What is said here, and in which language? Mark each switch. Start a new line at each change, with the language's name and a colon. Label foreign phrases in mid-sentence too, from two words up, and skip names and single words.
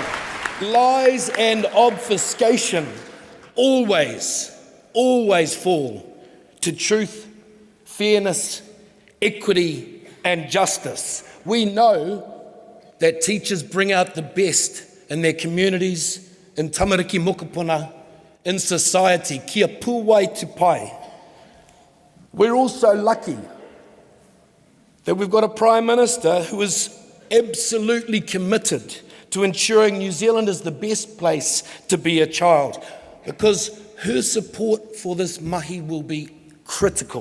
English: Lies and obfuscation always fall to truth, fairness, equity, and justice. We know that teachers bring out the best in their communities, in
Māori: tamariki mokopuna,
English: in society,
Māori: kia puwai te pai.
English: We're also lucky that we've got a Prime Minister who is absolutely committed to ensuring New Zealand is the best place to be a child, because her support for this mahi will be critical.